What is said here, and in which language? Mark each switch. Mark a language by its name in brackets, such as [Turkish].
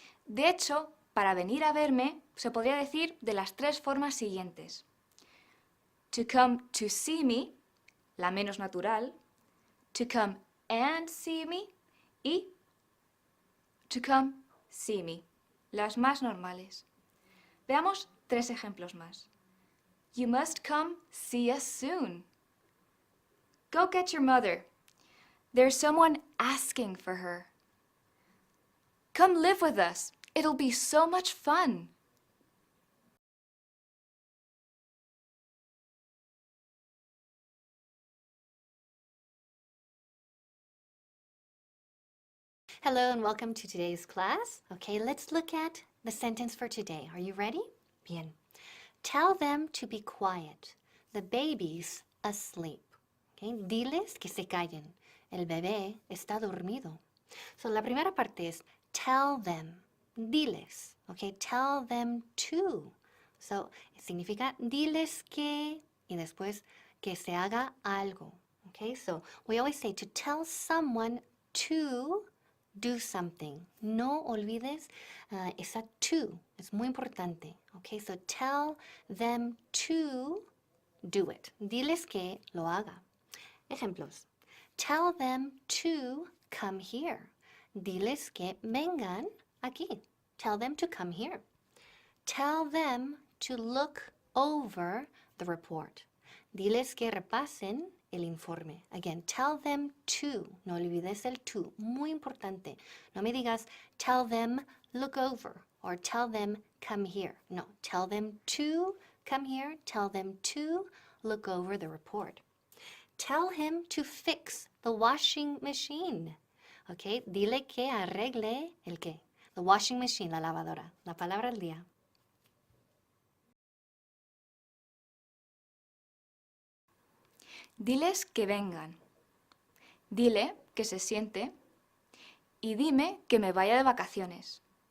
[Spanish] De hecho, para venir a verme se podría decir de las 3 formas siguientes. [English] To come to see me, [Spanish] la menos natural. [English] To come and see me [Spanish] y [English] to come see me, [Spanish] las más normales. Veamos 3 ejemplos más. [English] You must come see us soon. Go get your mother. There's someone asking for her. Come live with us. It'll be so much fun. Hello and welcome to today's class. Okay, let's look at the sentence for today. Are you ready? Bien. Tell them to be quiet. The baby's asleep. Okay, [Spanish] diles que se callen. El bebé está dormido. So la primera parte es [English] tell them. [Spanish] Diles. [English] Okay, tell them to. [Spanish] So significa diles que y después que se haga algo. [English] Okay, so we always say to tell someone to do something. [Spanish] No olvides esa to. Es muy importante. [English] Okay, so tell them to do it. [Spanish] Diles que lo haga. Ejemplos. [English] Tell them to come here. [Spanish] Diles que vengan aquí. Tell them to come here. [English] Tell them to look over the report. [Spanish] Diles que repasen el informe. [English] Again, tell them to. [Spanish] No olvides el to. Muy importante. No me digas [English] tell them look over [Spanish] or [English] tell them come here. No, tell them to come here. Tell them to look over the report. Tell him to fix the washing machine. [Spanish] Okay, dile que arregle el qué. [English] The washing machine, [Spanish] la lavadora. La palabra del día. Diles que vengan. Dile que se siente y dime que me vaya de vacaciones.